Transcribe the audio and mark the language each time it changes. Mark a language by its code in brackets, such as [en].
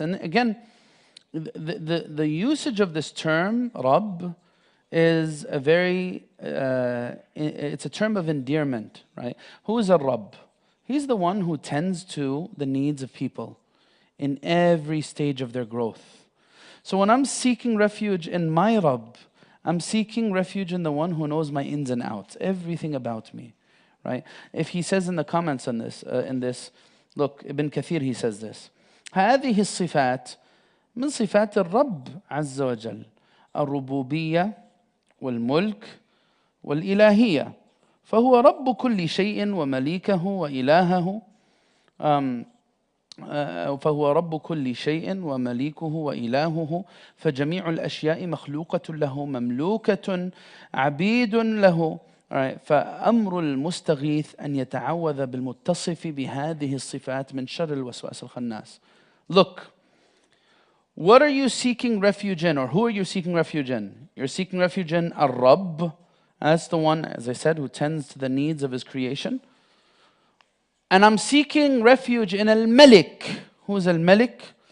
[en] And again, the usage of this term, Rabb, is a very, it's a term of endearment, right? Who is a Rabb? He's the one who tends to the needs of people in every stage of their growth. So when I'm seeking refuge in my Rabb, I'm seeking refuge in the one who knows my ins and outs, everything about me, right? [ar] If he says in the comments on this, look, Ibn Kathir, he says this: هذه الصفات من صفات الرب عز وجل الربوبية والملك والإلهية فهو رب كل شيء ومليكه وإلهه. فهو رب كل شيء ومليكه وإلهه فجميع الأشياء مخلوقة له مملوكة عبيد له. فأمر المستغيث أن يتعوذ بالمتصف بهذه الصفات من شر الوسواس الخناس. [en] Look, what are you seeking refuge in, or who are you seeking refuge in? You're seeking refuge in Ar-Rabb. That's the one, as I said, who tends to the needs of his creation. And I'm seeking refuge in Al-Malik. Who's Al-Malik?